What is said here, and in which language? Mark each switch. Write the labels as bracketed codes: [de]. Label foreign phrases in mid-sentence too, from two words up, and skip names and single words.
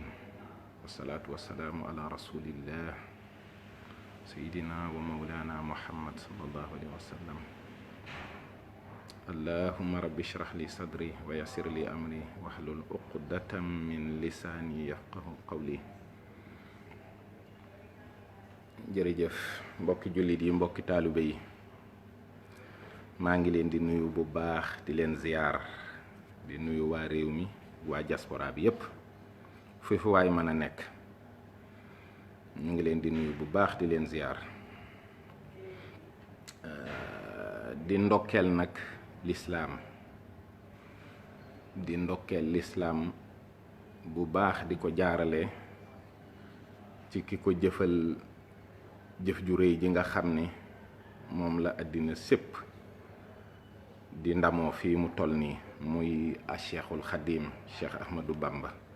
[ar] والصلاة والسلام على رسول الله سيدنا ومولانا محمد صلى الله عليه وسلم. اللهم رب اشرح لي صدري ويسر لي أمري واحلل عقدة من لساني يفقهوا قولي. [wo] Jërëjëf mbokki jullit yi, mbokki taalibe yi, maa ngi leen di nuyu bu baax, di leen ziyaar, di nuyu waa réew mi, waa diaspora bi yépp fu waay mën a nekk. ñu ngi leen di nuyu bu baax, di leen ziyaar, di ndokkeel nag lislaam, di ndokkeel lislaam bu baax, di ko jaarale ci ki ko jëfal jëf ju réy ji nga xam ni moom la àddina sépp di ndamoo fii mu toll nii, muy a Cheikhul Xadim, Cheikh Ahmadou Bamba.